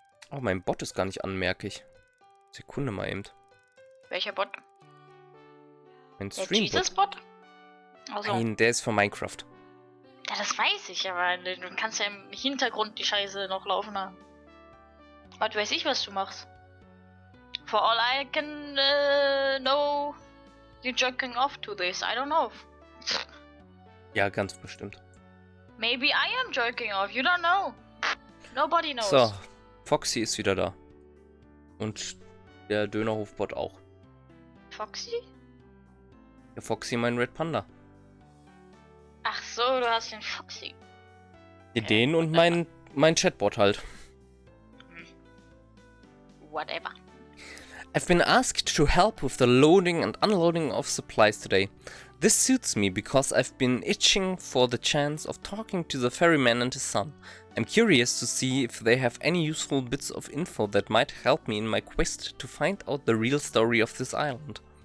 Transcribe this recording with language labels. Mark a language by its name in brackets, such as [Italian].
[German] Oh, mein Bot ist gar nicht an, merke ich. Sekunde mal eben. Welcher Bot? Mein Der Stream-Bot. Jesus-Bot? Also, Nein, der ist von Minecraft. ja, das weiß ich, aber du kannst ja im Hintergrund die Scheiße noch laufen haben. Was weiß ich, was du machst. [English] For all I can know, you're jerking off to this. I don't know. [German] Ja, ganz bestimmt. [English] Maybe I am jerking off. You don't know. Nobody knows. [German] So, Foxy ist wieder da. Und der Dönerhof-Bot auch. Foxy? Der Foxy, mein Red Panda. Ach so, du hast den Foxy. Den und mein Chatbot halt. [English] Whatever. I've been asked to help with the loading and unloading of supplies today. This suits me because I've been itching for the chance of talking to the ferryman and his son. I'm curious to see if they have any useful bits of info that might help me in my quest to find out the real story of this island.